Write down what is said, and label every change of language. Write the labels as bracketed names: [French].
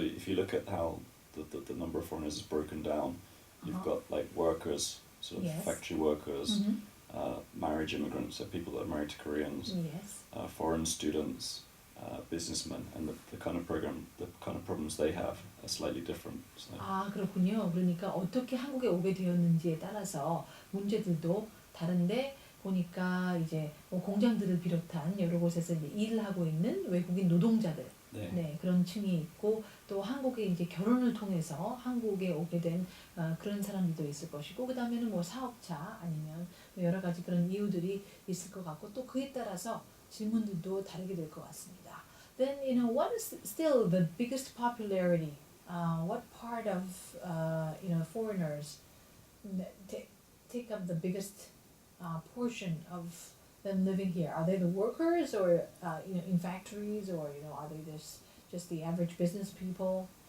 [English] So if you look at how the number of foreigners is broken down, you've got like workers, sort of factory workers, marriage immigrants, so people that are married to Koreans, foreign students, businessmen, and the kind of problems they have are slightly different. So. [Korean] 그렇군요. 그러니까 어떻게 한국에 오게 되었는지에 따라서 문제들도 다른데, 보니까 이제 공장들을 비롯한 여러 곳에서 이제 일을 하고 있는 외국인 노동자들, 그런 층이 있고, 또 한국에 이제 결혼을 통해서 한국에 오게 된 그런 사람들도 있을 것이고, 그다음에는 뭐 사업자 아니면 여러 가지 그런 이유들이 있을 것 같고, 또 그에 따라서 질문들도 다르게 될 것 같습니다. [English] Then what is still the biggest popularity? What part of foreigners take up the biggest portion of them living here? Are they the workers, or in factories, or are they just the average business people?